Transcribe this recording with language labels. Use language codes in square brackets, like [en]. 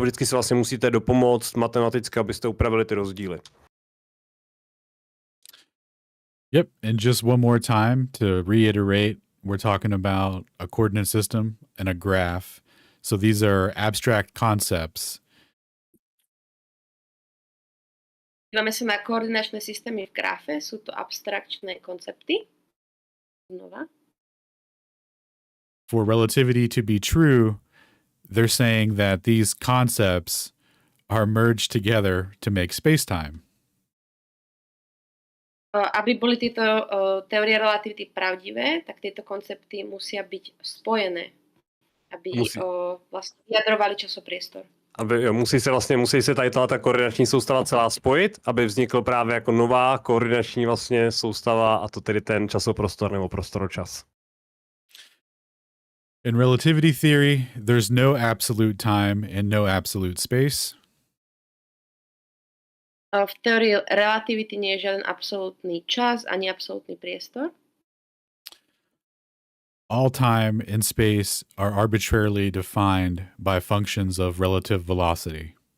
[cs] Vždycky si vlastně musíte dopomoct matematicky, abyste upravili ty rozdíly. [en] Yep, and just one more time to reiterate, we're talking about a coordinate system and a graph. So these are abstract concepts. [sk] Dívame sa na koordinačné systémy v grafe, sú to abstrakčné koncepty. Znova. [en] For relativity to be true, they're saying that these concepts are merged together to make space-time. [sk] Aby boli tieto teórie relativity pravdivé, tak tieto koncepty musia byť spojené, aby vlastne vyjadrovali časopriestor. [cs] Musí se tady ta koordinační soustava celá spojit, aby vznikl právě jako nová koordinační vlastně soustava, a to tedy ten časoprostor nebo prostoročas. [en] In relativity theory, there's no absolute time and no absolute space. [sk] V teórii relativity nie je žiaden absolútny čas ani absolútny priestor. [en] All time and space are arbitrarily defined by functions of relative velocity.